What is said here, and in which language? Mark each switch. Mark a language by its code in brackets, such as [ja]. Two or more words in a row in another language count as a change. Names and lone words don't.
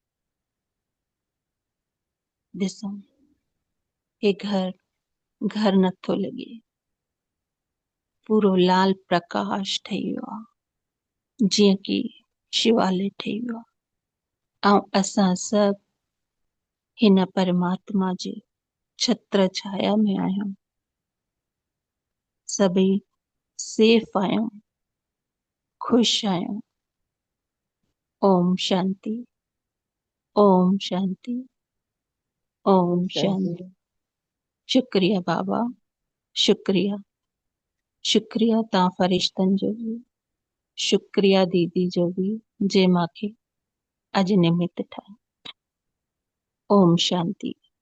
[sd] ॾिसूं हे घर नथो लॻे, पूरो लाल प्रकाश ठही वियो आहे जीअं की शिवालय ठही वियो आहे। ऐं असां सभु हिन परमात्मा जे छत्र छाया में आहियूं। सभई सेफ आहियूं, ख़ुशि आहियूं। ओम शांति, ओम शांति, ओम शांति। शुक्रिया बाबा, शुक्रिया। शुक्रिया तव्हां फ़रिश्तनि जो बि, शुक्रिया दीदी जो बि जंहिं मूंखे अॼु निमित ठाही। ओम शांति।